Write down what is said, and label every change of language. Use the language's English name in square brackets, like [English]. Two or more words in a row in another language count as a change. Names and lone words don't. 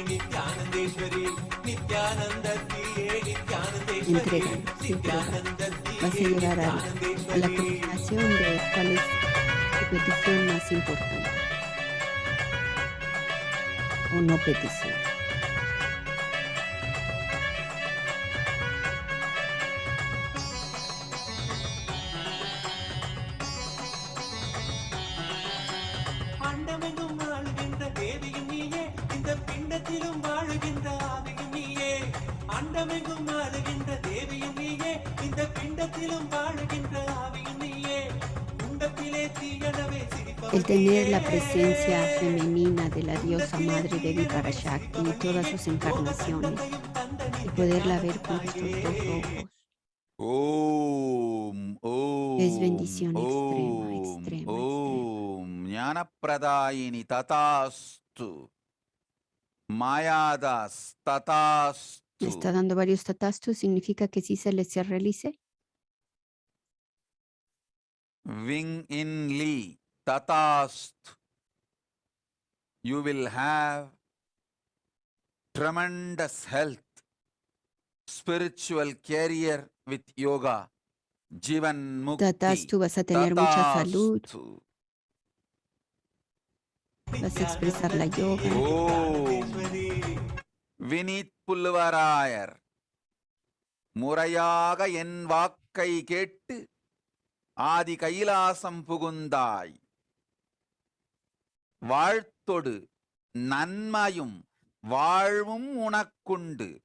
[Spanish] Entrégalo, entrégalo. Vas a llegar a la combinación de cuál es tu petición más importante. O no petición. [Tamil] அண்டமெங்கும் ஆளுகின்ற தேவியும் நீயே, இந்த பிண்டத்திலும் வாழுகின்ற ஆவியும் நீயே. அண்டமெங்கும் ஆளுகின்ற தேவியும் நீயே, இந்த பிண்டத்திலும் வாழுகின்ற ஆவியும் நீயே. குண்டத்திலே தீயனவே [Spanish] El tener la presencia femenina de la diosa madre Devi Parashakti y todas sus encarnaciones, y poderla ver con nuestros dos ojos, [Tamil] ஓம் ஓம் [Spanish] es bendición extrema, [Tamil] ஓம் [Spanish] extrema, extrema. [Tamil] ஓம் ஞானப்பிரதாயினி ததாஸ்து. மாயாதாஸ் [Spanish] Me [Tamil] ததாஸ்து. [Spanish] está dando varios tatastus, ¿significa que sí se les realice? [Tamil] Wing in Lee ததாஸ்து. [English] You will have tremendous health, spiritual career with yoga. [Sanskrit] Jivan Mukti. [Spanish] Tatastu, vas a tener mucha salud, Tatastu. vas a expresar la yoga. [Tamil] ஓம் வினீத் புல்லுவராயர். முறையாக என் வாக்கை கேட்டு ஆதி கைலாசம் புகுந்தாய். வாழ்த்தொடு நன்மையும் வாழ்வும் உனக்குண்டு.